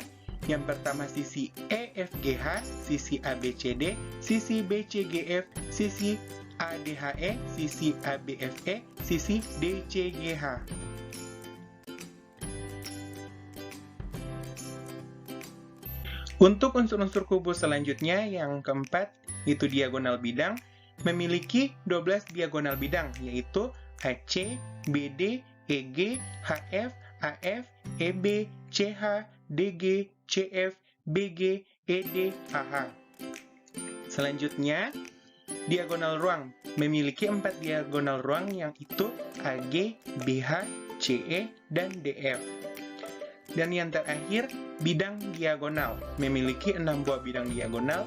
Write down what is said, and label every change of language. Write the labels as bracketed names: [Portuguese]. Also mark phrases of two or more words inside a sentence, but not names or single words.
[Indonesian] Yang pertama sisi EFGH, sisi ABCD, sisi BCGF, sisi ADHE, sisi ABFE, sisi DCGH. Untuk unsur-unsur kubus selanjutnya, yang keempat, itu diagonal bidang, memiliki 12 diagonal bidang, yaitu AC, BD, EG, HF, AF, EB, CH, DG, CF, BG, ED, AH. Selanjutnya, Diagonal ruang memiliki 4 diagonal ruang yang itu AG, BH, CE, dan DF. Dan yang terakhir, bidang diagonal memiliki 6 buah bidang diagonal.